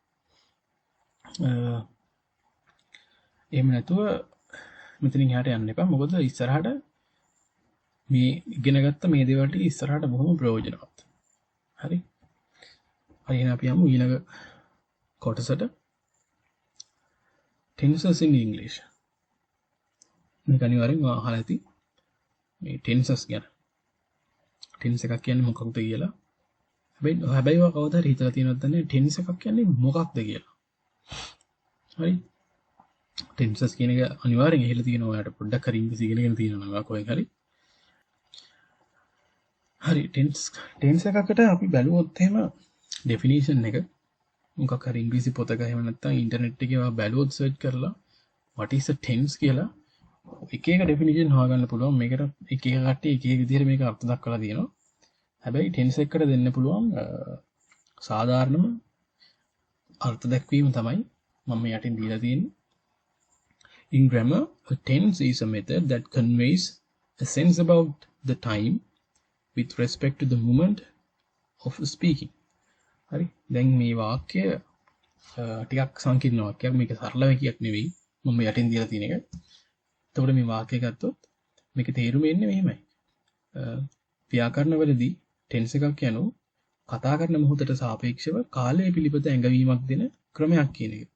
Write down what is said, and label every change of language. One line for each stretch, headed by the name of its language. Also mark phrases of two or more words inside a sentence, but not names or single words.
Sinhala: එහෙම නැතුව මෙතනින් එහාට යන්න එපා. මොකද ඉස්සරහට මේ ඉගෙන ගත්ත මේ දේවල් ටික ඉස්සරහට බොහොම ප්‍රයෝජනවත්. හරි. හරි එහෙනම් අපි යමු ඊළඟ කොටසට.
English: tenses in English.
Sinhala: මේක අනිවාර්යෙන් අහලා ඇති. මේ tenses ගැන. tense එකක් කියන්නේ මොකක්ද කියලා. හැබැයි ඔයා කවදාද හරි හිතලා තියෙනවද නැහැ tense එකක් කියන්නේ මොකක්ද කියලා. හරි. tenses කියන එක අනිවාර්යෙන් එහෙලා තියෙනවා. ඔයාලට පොඩ්ඩක් හරි ඉංග්‍රීසි ඉගෙනගෙන තියෙනවා නම් කොහෙන් හරි. හරි tense එකකට අපි බැලුවොත් එහෙම definition එක මොකක් හරි ඉංග්‍රීසි පොතක එහෙම නැත්නම් ඉන්ටර්නෙට් එකේ ඔයා බැලුවොත් search කරලා
English: what is a tense
Sinhala: කියලා එක එක definition හොයාගන්න පුළුවන්. මේකට එක එක කට්ටිය එක එක විදිහට මේක අර්ථ දක්වලා තියෙනවා. හැබැයි tense එකකට දෙන්න පුළුවන් සාධාරණම අර්ථ දැක්වීම තමයි මම යටින් දීලා තියෙන්නේ.
English: In grammar, a tense is a method that conveys a sense about the time with respect to the moment of speaking.
Sinhala: හරි. දැන් මේ වාක්‍ය ටිකක් සංකීර්ණ වාක්‍යයක්. මේක සරල વાક્‍යයක් නෙවෙයි. මම යටින් දීලා තියෙන එක. එතකොට මේ වාක්‍යය ගත්තොත් මේක තේරුම එන්නේ මෙහෙමයි. ව්‍යාකරණ වලදී tense එකක් යනු කතා කරන මොහොතට සාපේක්ෂව කාලය පිළිබඳ ඇඟවීමක් දෙන ක්‍රමයක් කියන එක.